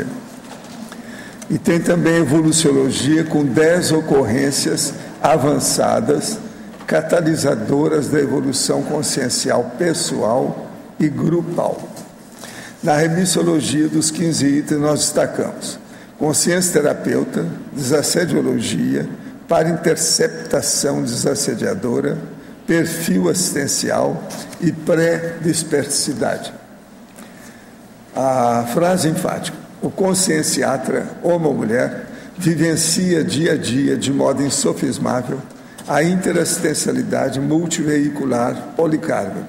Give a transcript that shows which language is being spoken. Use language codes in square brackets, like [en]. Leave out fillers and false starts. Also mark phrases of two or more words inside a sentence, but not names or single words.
[pt] E tem também a evoluciologia, com 10 ocorrências avançadas, catalisadoras da evolução consciencial pessoal e grupal. Na remissiologia dos 15 itens nós destacamos consciência terapeuta, desassediologia, parainterceptação desassediadora, perfil assistencial e pré-dispersidade. A frase enfática: o conscienciatra, homem ou mulher, vivencia dia a dia de modo insofismável a interassistencialidade multiveicular policármica.